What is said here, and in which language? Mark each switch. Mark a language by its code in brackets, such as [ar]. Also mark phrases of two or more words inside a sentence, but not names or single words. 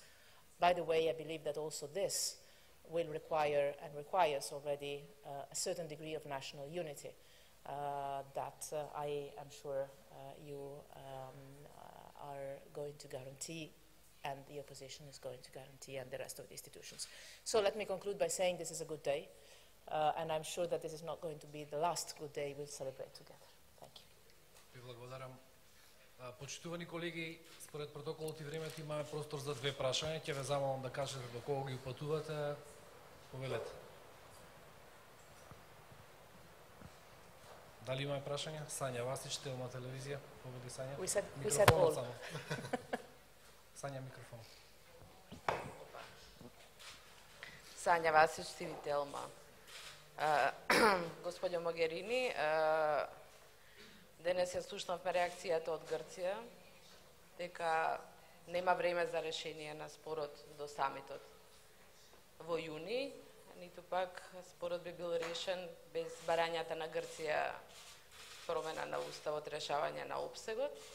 [en] By the way, I believe that also this will require and requires already a certain degree of national unity that I am sure you are going to guarantee, and the opposition is going to guarantee, and the rest of the institutions. So let me conclude by saying this is a good day, and I'm sure that this is not going to be the last good day we'll celebrate together. Thank you. [mk] Ви благодарам. Почитувани колеги, според протоколот и времето имаме простор за две прашања. Ќе ве замолам да кажете до кого ги упатувате. Повелете. Дали имаме прашања? Сања Васич, Телма телевизија. Поведи Сања. [en] We said all. [mk] Само. Сања, микрофон. Сања Васич, ТВ Телма. Господјо Могерини, денес ја слушнавме реакцијата од Грција, дека нема време за решение на спорот до самитот во јуни, ниту пак спорот би бил решен без барањата на Грција промена на уставот, решавање на опсегот.